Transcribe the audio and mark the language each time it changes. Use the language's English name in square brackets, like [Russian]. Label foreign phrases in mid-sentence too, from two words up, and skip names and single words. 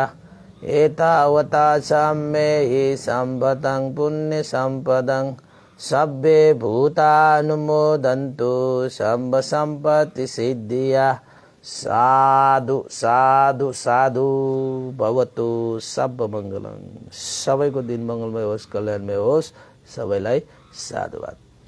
[Pali] एतावता सम्मेहि सम्पतं पुण्य सम्पदं सब्बे भूतानुमोदन्तु सब्ब सम्पत्ति सिद्धिया। [Sanskrit] साधु साधु साधु भवतु सब मङ्गलम्। [Nepali] सबैको दिन मङ्गलमय होस्, कल्याणमय होस्। सबैलाई साधुवाद।